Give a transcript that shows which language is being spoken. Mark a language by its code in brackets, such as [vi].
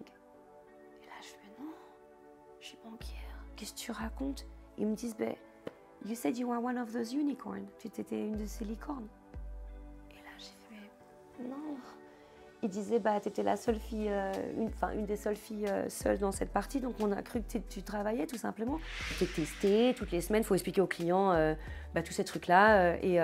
[fr] Et là, je fais non, je suis banquière. Qu'est-ce que tu racontes? Ils me disent, ben, [en] you said you were one of those unicorns. [fr] Tu étais une de ces licornes. Et là, j'ai fait non. Ils disaient, bah, tu étais la seule fille, une des seules filles seules dans cette partie, donc on a cru que tu travaillais tout simplement. Tu es testé toutes les semaines, il faut expliquer aux clients tous ces trucs-là.